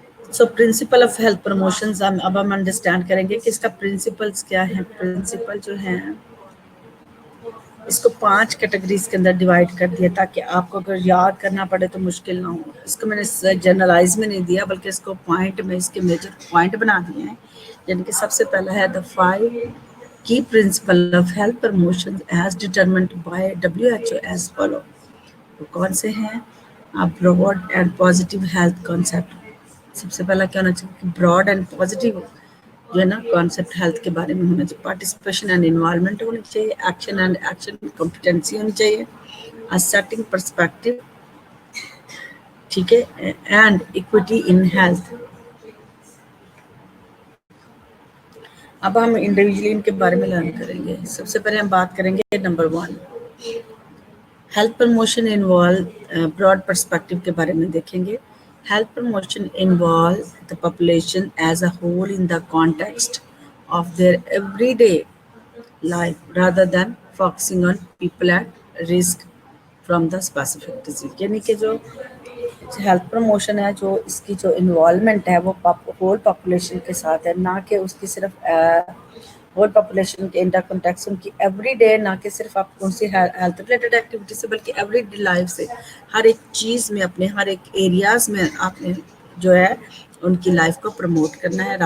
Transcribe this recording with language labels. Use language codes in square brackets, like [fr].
[ur] So principle of health promotions اب ہم understand کریں گے کہ اس کا پرنسپلس کیا ہیں. پرنسپل جو ہیں اس کو 5 کیٹیگریز کے اندر ڈیوائڈ کر دیا تاکہ آپ کو اگر یاد کرنا پڑے تو مشکل نہ ہو. اس کو میں نے جنرلائز میں نہیں دیا بلکہ اس کو پوائنٹ میں اس کے میجر پوائنٹ بنا دیے ہیں. یعنی کہ سب سے پہلا ہے [en] the 5 key principles of health promotion as determined by WHO as follow. [ur] وہ کون سے ہیں؟ Broad and positive health concept. سب سے پہلا کیا ہونا چاہیے؟ براڈ اینڈ پازیٹیو جو ہے نا کانسیپٹ ہیلتھ کے بارے میں ہونا چاہیے. پارٹیسپیشن اینڈ انوالومنٹ ہونی چاہیے. ایکشن اینڈ ایکشن کمپیٹنسی ہونی چاہیے. Setting perspective. ٹھیک ہے، اینڈ اکویٹی ان ہیلتھ. اب ہم انڈیویجلی ان کے بارے میں لرن کریں گے. سب سے پہلے ہم بات کریں گے number 1 health promotion involve Broad perspective کے بارے میں دیکھیں گے. [en] Health promotion involves the population as a whole in the context of their everyday life rather than focusing on people at risk from the specific disease. [ur] یعنی کہ جو health promotion ہے جو اس کی جو انوالومنٹ ہے وہ ہول پاپولیشن کے ساتھ ہے، نہ کہ اس کی صرف ہول پاپولیشن کے انٹر کنٹیکس ان کی ایوری ڈے، نہ کہ صرف آپ کون سی ہیلتھ ریلیٹڈ ایکٹیویٹی سے بلکہ ایوری ڈے لائف سے ہر ایک چیز میں اپنے ہر ایک ایریاز میں آپ نے جو ہے ان کی لائف کو پروموٹ کرنا ہے.